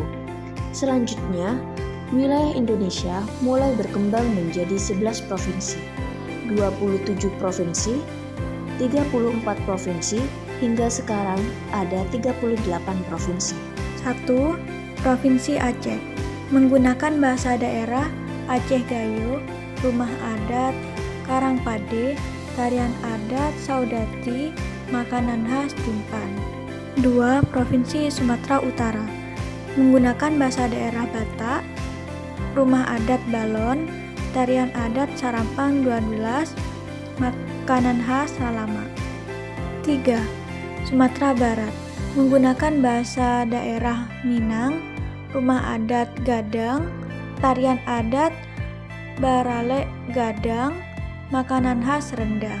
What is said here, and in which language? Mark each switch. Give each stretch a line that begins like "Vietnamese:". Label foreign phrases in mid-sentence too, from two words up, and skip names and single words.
Indonesian: Selanjutnya, wilayah Indonesia mulai berkembang menjadi 11 provinsi, 27 provinsi, 34 provinsi, hingga sekarang ada 38 provinsi. 1. Provinsi Aceh. Menggunakan bahasa daerah Aceh Gayo, rumah adat, Karangpade, tarian adat, saudati, makanan khas Timpan. 2. Provinsi Sumatera Utara. Menggunakan bahasa daerah Batak, rumah adat Balon, tarian adat Sarampang 12, makanan khas Salama. 3. Sumatera Barat. Menggunakan bahasa daerah Minang, rumah adat Gadang, tarian adat Barale Gadang, makanan khas rendang.